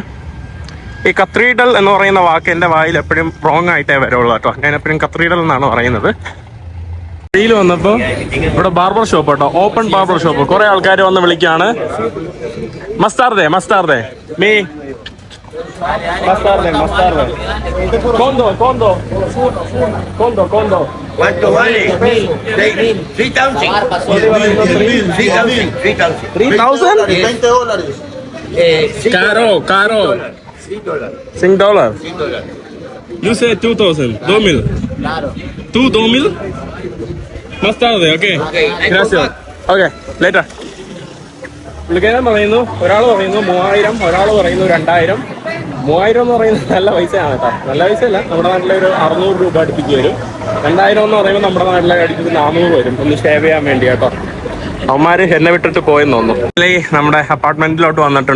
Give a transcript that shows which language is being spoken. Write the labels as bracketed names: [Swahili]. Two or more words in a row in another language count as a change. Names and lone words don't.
[Malayalam] ഈ കത്തീഡ്രൽ എന്ന് പറയുന്ന വാക്ക് എൻ്റെ വായിൽ എപ്പോഴും റോങ് ആയിട്ടേ വരുള്ളൂ കേട്ടോ. ഞാൻ എപ്പോഴും കത്തീഡ്രൽ എന്നാണ് പറയുന്നത്. വഴിയിൽ വന്നപ്പോൾ ഇവിടെ [English] barber shop [Malayalam] കേട്ടോ, [English] open barber shop. [Malayalam] കുറെ ആൾക്കാർ വന്ന് വിളിക്കാണ്. [Spanish] más tarde mi Más tarde, más tarde. Condo. ¿Cuánto vale? 3,000. 3,000? $20. Caro. $5. [English] You say 2,000. 2,000. [Spanish] Claro. ¿Tú 2,000? Más tarde, ok. Gracias. [English] Ok, later. [Malayalam] പുള്ളിക്കാരൻ പറയുന്നു, ഒരാൾ പറയുന്നു 3,000, ഒരാൾ പറയുന്നു 2,000. 3,000 എന്ന് പറയുന്നത് നല്ല പൈസയാണ് കേട്ടോ. നല്ല പൈസയല്ല, നമ്മുടെ നാട്ടിലെ ഒരു 600 രൂപ അടുപ്പിച്ച് വരും. 2,000 എന്ന് പറയുമ്പോൾ നമ്മുടെ നാട്ടിലെ അടുപ്പിച്ച് 400 വരും. ഒന്ന് ഷേവ് ചെയ്യാൻ വേണ്ടി കേട്ടോ. അവന്മാര് എന്നെ വിട്ടിട്ട് പോയെന്ന് തോന്നുന്നു. നമ്മുടെ അപ്പാർട്ട്മെന്റിലോട്ട് വന്നിട്ടുണ്ട്.